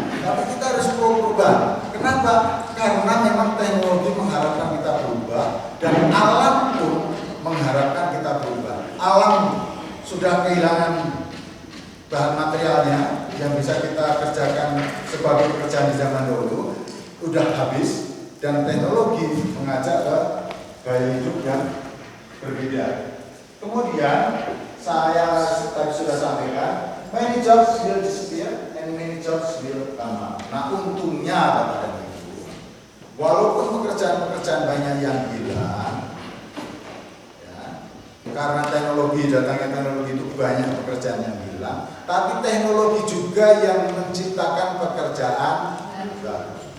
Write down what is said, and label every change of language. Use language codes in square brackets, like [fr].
[id] Tapi kita harus perubahan. Kenapa? Karena memang teknologi mengharapkan kita berubah dan alam pun mengharapkan kita berubah. Alam sudah kehilangan bahan materialnya yang bisa kita kerjakan sebagai pekerjaan di zaman dahulu, sudah habis, dan teknologi mengajak ke gaya hidup yang berbeda. Kemudian saya tadi sudah sampaikan, [en] many jobs will disappear and many jobs will come up. [id] Nah, untungnya pada itu, walaupun pekerjaan-pekerjaan banyak yang hilang, ya, karena teknologi, datangnya teknologi itu banyak pekerjaan yang hilang, tapi teknologi juga yang menciptakan pekerjaan baru.